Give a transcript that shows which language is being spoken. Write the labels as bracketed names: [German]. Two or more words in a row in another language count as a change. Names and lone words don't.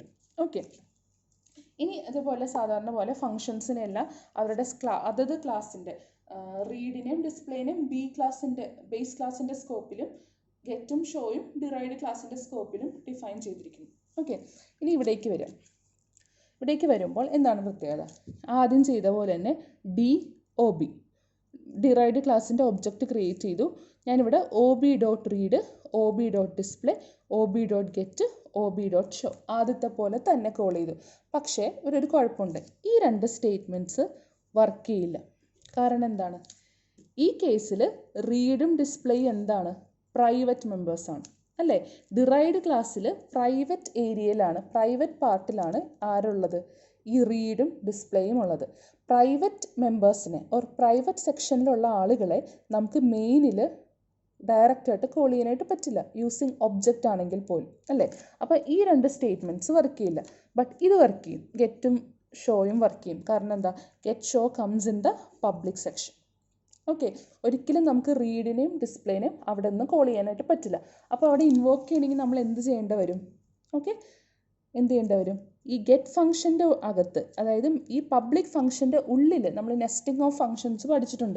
[Malayalam] ഓക്കെ, ഇനി അതുപോലെ സാധാരണ പോലെ ഫങ്ഷൻസിനെല്ലാം അവരുടെ അതത് ക്ലാസ്സിൻ്റെ റീഡിനെയും ഡിസ്പ്ലേനെയും [English] base class [Malayalam] സ്കോപ്പിലും ഗെറ്റും ഷോയും [English] derived class [Malayalam] സ്കോപ്പിലും ഡിഫൈൻ ചെയ്തിരിക്കുന്നു. ഓക്കെ, ഇനി ഇവിടേക്ക് വരുമ്പോൾ എന്താണ് പ്രത്യേകത? ആദ്യം ചെയ്ത പോലെ തന്നെ DOB [English] derived class object create [Malayalam] ചെയ്തു. ഞാനിവിടെ ob.read, ob.display, ob.get, ob.show ആദ്യത്തെ പോലെ തന്നെ കോൾ ചെയ്തു. പക്ഷേ ഒരു കുഴപ്പമുണ്ട്, ഈ 2 [English] statements work [Malayalam] ചെയ്യില്ല. കാരണം എന്താണ്? ഈ കേസിൽ റീഡും ഡിസ്പ്ലേയും എന്താണ്? [English] private members [Malayalam] അല്ലേ? [English] derived class private area, private part [Malayalam] ആരുള്ളത്? ഈ റീഡും ഡിസ്പ്ലേയും ഉള്ളത്. [English] private members private section [Malayalam] ആളുകളെ നമുക്ക് മെയിനിൽ ഡയറക്റ്റായിട്ട് കോൾ ചെയ്യാനായിട്ട് പറ്റില്ല, [English] using object [Malayalam] ആണെങ്കിൽ പോലും അല്ലേ? അപ്പോൾ ഈ 2 [English] statements work [Malayalam] ചെയ്യില്ല. ബട്ട് ഇത് വർക്ക് ചെയ്യും, ഗെറ്റും ഷോയും വർക്ക് ചെയ്യും. കാരണം എന്താ? [English] get show comes in the public section. ഓക്കെ, ഒരിക്കലും നമുക്ക് റീഡിനെയും ഡിസ്പ്ലേനെയും അവിടെ നിന്ന് കോൾ ചെയ്യാനായിട്ട് പറ്റില്ല. അപ്പോൾ അവിടെ ഇൻവോക്ക് ചെയ്യണമെങ്കിൽ നമ്മൾ എന്ത് ചെയ്യേണ്ടി വരും? ഓക്കെ, എന്ത് ചെയ്യേണ്ടി വരും? ഈ get function അകത്ത്, അതായത് ഈ public function ഉള്ളിൽ നമ്മൾ nesting of functions പഠിച്ചിട്ടുണ്ട്.